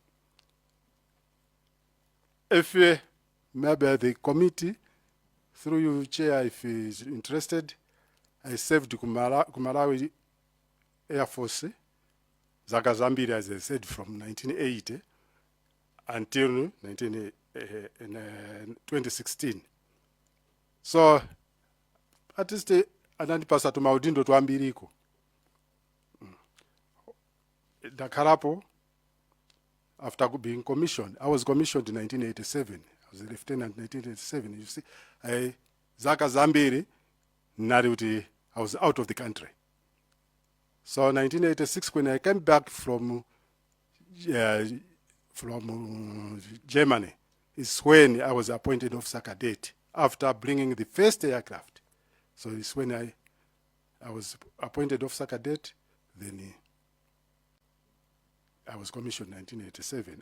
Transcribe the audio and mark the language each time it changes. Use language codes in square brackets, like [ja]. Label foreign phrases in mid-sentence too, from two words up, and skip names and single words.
[en] If maybe the committee, through you, Chair, if is interested, I served Malawi Air Force, [ny] zaka zambiri, [en] as I said, from 1980 until 2016. [ny] So, [en] at least [ny] anandipasa tumaudindo tuambiriko. Dakarapo, [en] after being commissioned, I was commissioned in 1987. I was a lieutenant in 1987. You see, [ny] zaka zambiri, nariuti, [en] I was out of the country. So 1986, when I came back from Germany, is when I was appointed officer cadet after bringing the first aircraft. So it's when I was appointed officer cadet, then I was commissioned in 1987.